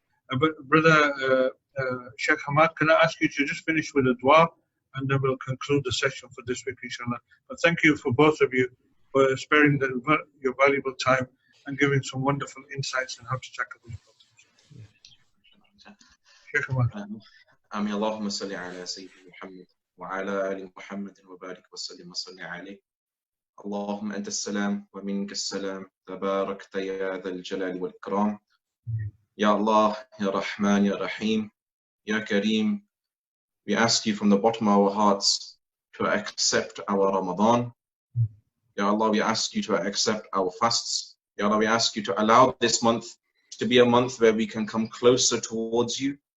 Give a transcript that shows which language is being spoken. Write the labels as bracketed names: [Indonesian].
[English] But Brother Shaykh Hammad, can I ask you to just finish with a dua, and then we'll conclude the session for this week, inshallah. But thank you for both of you for sparing your valuable time and giving some wonderful insights on how to tackle these problems. Shaykh Hammad. [Arabic] آمين اللهم صل على سيدنا محمد وعلى آل محمد وبارك وسلم وصل عليه. اللهم أنت السلام ومنك السلام تباركت يا ذا الجلال والإكرام. [English] Ya Allah, Ya Rahman, Ya Rahim, Ya Kareem, we ask you from the bottom of our hearts to accept our Ramadan. Ya Allah, we ask you to accept our fasts. Ya Allah, we ask you to allow this month to be a month where we can come closer towards you.